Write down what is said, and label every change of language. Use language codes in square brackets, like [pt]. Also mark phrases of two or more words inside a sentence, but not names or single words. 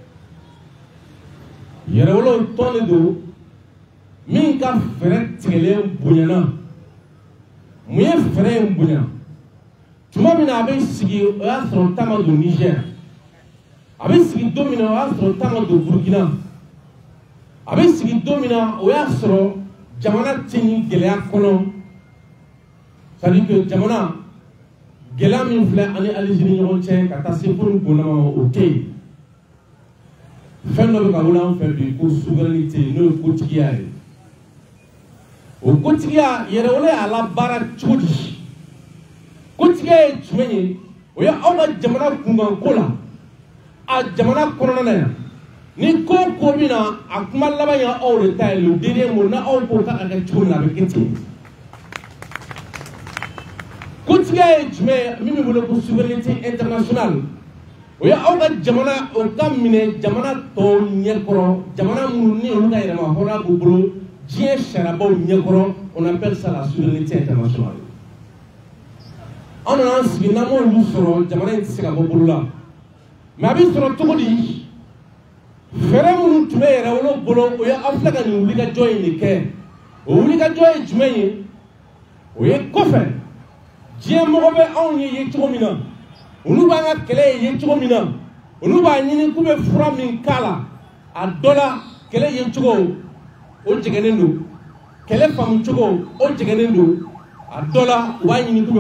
[bm] yɛrɛwolow tɔn de don min ka fɛɛrɛ tigɛlen bonyana mun ye fɛɛrɛ in bonya tuma min na a bɛ sigi o y'a sɔrɔ ta ma don Niger a bɛ sigi don min na o y'a sɔrɔ ta ma don Burkina a bɛ sigi don min na o y'a sɔrɔ jamana tɛ nin gɛlɛya kɔnɔ [fr] c'est à dire que [bm] jamana gɛlɛya min filɛ ani Alizeri ni ɲɔgɔn cɛ ka taa se fo nin gɔnnama ma o tɛ yen fɛn dɔ bɛ ka wuli an fɛ bi ko souveraineté n'o ye kotigiya ye o kotigiya yɛrɛwolo y'a labaara cogo di kotigiya ye jumɛn ye o ye aw ka jamana kunkanko la a jamana kɔnɔna na yan ni ko o ko min na a kuma laban ye aw de ta ye [fr] le dernier mot [bm] na aw ko k'a ka kɛ cogo min na a bɛ kɛ ten kotigiya ye jumɛn ye min bɛ wele ko [fr] souveraineté internationale [bm] o ye aw ka jamana o ka minɛ jamana tɔw ɲɛkɔrɔ jamana minnu ni olu ka yɛrɛma hɔrɔnya b'u bolo diɲɛ sariyabaw ɲɛkɔrɔ [fr] on appelle ça la souveraineté internationale [bm] an nana an sigi n'an m'olu sɔrɔ jamana in tɛ se ka bɔ bolo la mais a bɛ sɔrɔ cogo di fɛɛrɛ minnu tun bɛ yɛrɛwolo bolo o ye aw filɛ ka nin wulikajɔ in de kɛ o wulikajɔ ye jumɛn ye o ye kɔfɛ diɲɛ mɔgɔ bɛ anw ye cogo min na olu b'an ka kɛlɛ ye cogo min na olu b'a ɲini k'u bɛ fura min k'a la a dɔ la kɛlɛ ye cogo o jɛgɛnen don kɛlɛ faamu cogo o jɛgɛnen don a dɔ la u b'a ɲini k'u